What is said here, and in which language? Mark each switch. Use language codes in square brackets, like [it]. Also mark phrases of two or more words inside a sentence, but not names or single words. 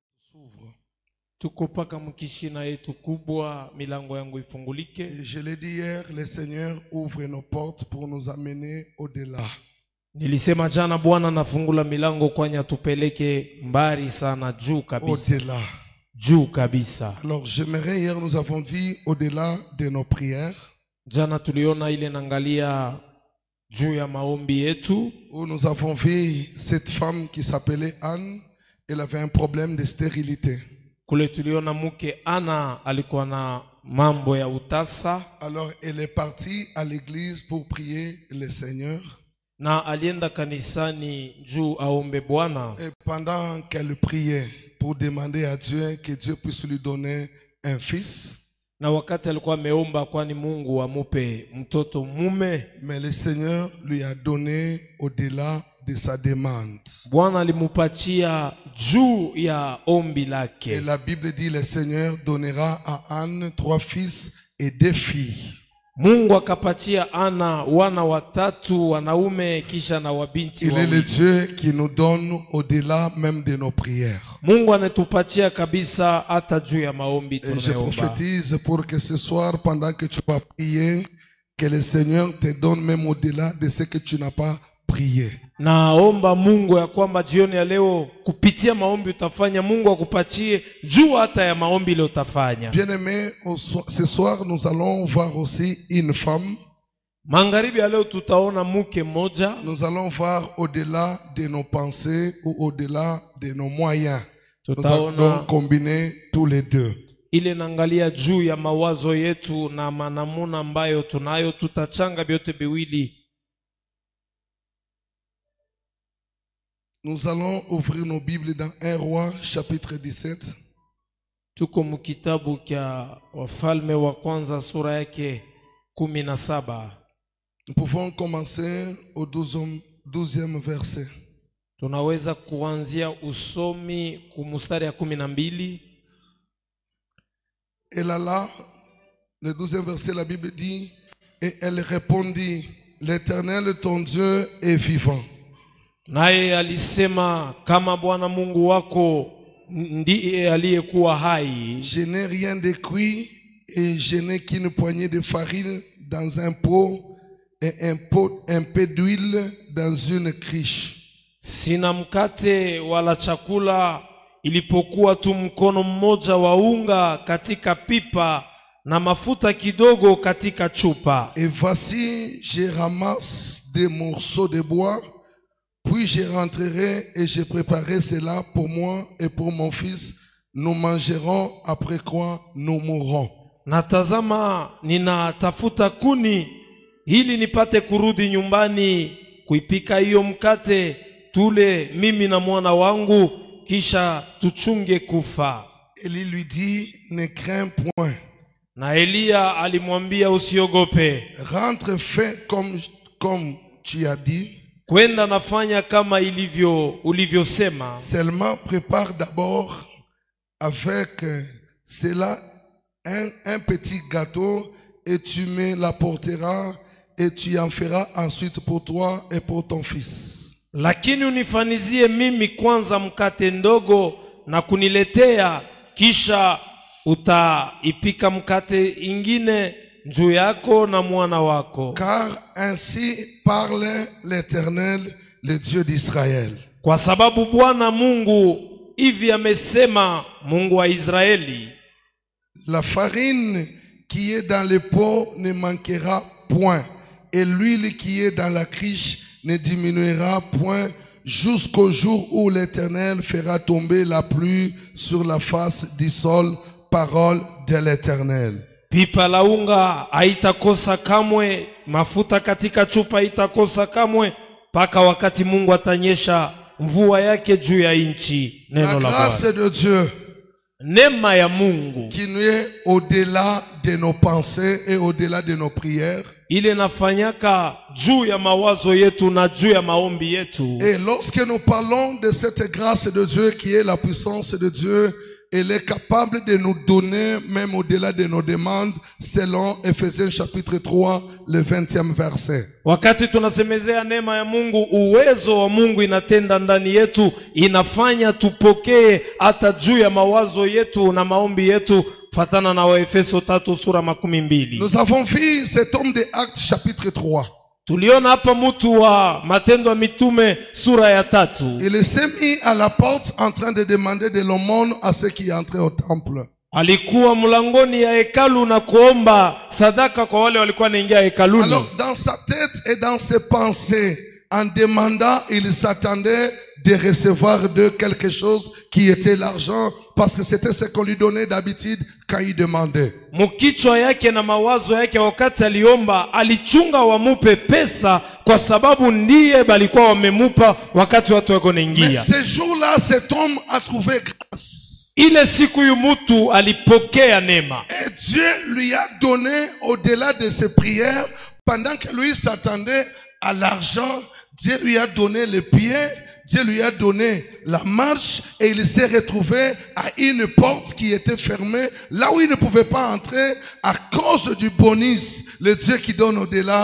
[fr] s'ouvre. [sw] Tukopaka mkishina yetu kubwa, milango yangu ifungulike. [fr] Et je l'ai dit hier, le Seigneur ouvre nos portes pour nous amener au-delà. [sw] Nilisema jana Bwana nafungula milango kwani atupeleke mbali sana, juu kabisa. [fr] Au-delà. [sw] Juu kabisa. [fr] Alors j'aimerais, hier nous avons vu au-delà de nos prières. [sw] Jana tuliona ile nangalia juu ya maombi yetu. [fr] Où nous avons vu cette femme qui s'appelait Anne. Elle avait un problème de stérilité. [sw] Kule tuliona mke Ana alikuwa na mambo ya utasa. [fr] Alors elle est partie à l'église pour prier le Seigneur. [sw] Na alienda kanisani juu aombe Bwana. [fr] Et pendant qu'elle priait pour demander à Dieu que Dieu puisse lui donner un fils. [sw] Na wakati alikuwa ameomba kwani Mungu amupe mtoto mume. [fr] Mais le Seigneur lui a donné au-delà de sa demande. [sw] Bwana alimupatia juu ya ombi lake. [fr] Et la Bible dit le Seigneur donnera à Anne 3 fils et 2 filles. [sw] Mungu akapatia Ana wana watatu wanaume kisha na wabinti [fr] Il est le [sw] wawili. [fr] Dieu qui nous donne au-delà même de nos prières. [sw] Mungu anatupatia kabisa hata juu ya maombi [fr] Et je [sw] tunayoomba. [fr] prophétise pour que ce soir, pendant que tu vas prier, que le Seigneur te donne même au-delà de ce que tu n'as pas prié. [sw] Naomba Mungu ya kwamba jioni ya leo kupitia maombi utafanya, Mungu akupatie juu hata ya maombi ile utafanya. [fr] Bien-aimés, ce soir nous allons voir aussi une femme. [sw] Magharibi ya leo tutaona mke mmoja. [fr] Nous allons voir au-delà de nos pensées ou au-delà de nos moyens. Nous allons donc combiner tous les deux. [sw] Ile nangalia juu ya mawazo yetu na manamuna ambayo tunayo, tutachanga vyote biwili. [fr] Nous allons ouvrir nos Bibles dans 1 Roi chapitre 17. [sw] Tuko mkitabu kya Wafalme wa kwanza sura yake 17. [fr] Nous pouvons commencer au 12e verset. [sw] Tunaweza kuanzia usomi kumustari ya 12. [fr] Et là, le 12e verset, la Bible dit, et elle répondit, l'Éternel ton Dieu est vivant. [sw] Naye alisema, kama Bwana Mungu wako ndiye aliyekuwa hai. [fr] Je n'ai rien de cuit et je n'ai qu'une poignée de farine dans un pot et un peu d'huile dans une cruche. [sw] Sina mkate wala chakula, ilipokuwa tu mkono mmoja wa unga katika pipa na mafuta kidogo katika chupa. [fr] Et voici, je ramasse des morceaux de bois, puis je rentrerai et je préparerai cela pour moi et pour mon fils. Nous mangerons, après quoi nous mourrons. [sw] Natazama ninatafuta kuni ili nipate kurudi nyumbani kuipika hiyo mkate tule mimi na mwana wangu kisha tuchunge kufa. [fr] Élie lui dit, ne crains point. [sw] Na Elia alimwambia usiogope. [fr] Rentre, fais comme tu as dit. [sw] Kwenda nafanya kama ulivyosema. [fr] Seulement prépare d'abord avec cela un petit gâteau et tu me l'apporteras et tu en feras ensuite pour toi et pour ton fils. [sw] Lakini unifanizie mimi kwanza mkate ndogo na kuniletea, kisha utaipika mkate ingine juu yako na mwana wako. [fr] Car ainsi parle l'Éternel, le Dieu d'Israël. [sw] Kwa sababu Bwana Mungu hivi amesema, Mungu wa Israeli. [fr] La farine qui est dans le pot ne manquera point, et l'huile qui est dans la cruche ne diminuera point, jusqu'au jour où l'Éternel fera tomber la pluie sur la face du sol. Parole de l'Éternel. [sw] Pipa la unga haitakosa kamwe, mafuta katika chupa haitakosa kamwe, paka wakati Mungu atanyesha mvua yake juu ya nchi. [fr] La grâce de Dieu, [sw] neema ya Mungu [fr] qui nous est au-delà de nos pensées et au-delà de nos prières. [sw] ile nafanyaka juu ya mawazo yetu na juu ya maombi yetu. [fr] Et lorsque nous parlons de cette grâce de Dieu qui est la puissance de Dieu, elle est capable de nous donner même au-delà de nos demandes, selon Ephésiens chapitre 3, le 20e verset. [sw] Wakati tunasemezea neema ya Mungu, uwezo wa Mungu inatenda ndani yetu, inafanya tupokee hata juu ya mawazo yetu na maombi yetu, fatana na Waefeso 3 sura 12. [fr] Nous avons vu cet homme de Actes chapitre 3. [sw] Tuliona hapa mtu wa Matendo ya Mitume sura ya 3. [fr] Il s'est mis à la porte en train de demander de l'aumône à ceux qui entraient au temple. [sw] Alikuwa mlangoni ya hekalu na kuomba sadaka kwa wale walikuwa wanaingia hekaluni. [fr] Alors dans sa tête et dans ses pensées, en demandant, il s'attendait de recevoir de quelque chose qui était l'argent, parce que c'était ce qu'on lui donnait d'habitude quand il demandait. [sw] Mukichwa yake na mawazo yake wakati aliomba, alichunga wamupe pesa kwa sababu ndiye balikuwa wamemupa wakati watu wako naingia. [fr] Mais ce jour-là, cet homme a trouvé grâce. [sw] Ile siku yu mtu alipokea neema. [fr] Et Dieu lui a donné, au-delà de ses prières, pendant que lui s'attendait à l'argent, Dieu lui a donné les pieds, Dieu lui a donné la marche, et il s'est retrouvé à une porte qui était fermée, là où il ne pouvait pas entrer à cause du bonus, le Dieu qui donne au-delà.